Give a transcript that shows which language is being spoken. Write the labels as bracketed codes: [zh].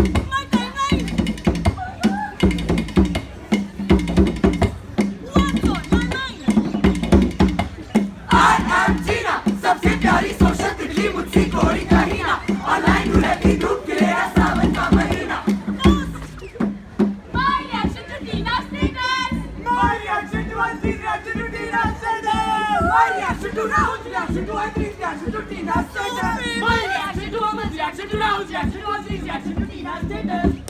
[en] my timeline, what's on my mind? [hi] I am Gina, सबसे प्यारी social तितली मुझसे कोई कहीं ना, ऑनलाइन रहती धूप खिलेगा सावन का महीना। [en] My reaction to Tina's status. My reaction to Anti's reaction to Tina's status. My reaction to Rahul's reaction to Anti's reaction to Tina's status. My reaction to Aman's reaction to Rahul's reaction to Ansi's reaction to Tina's status.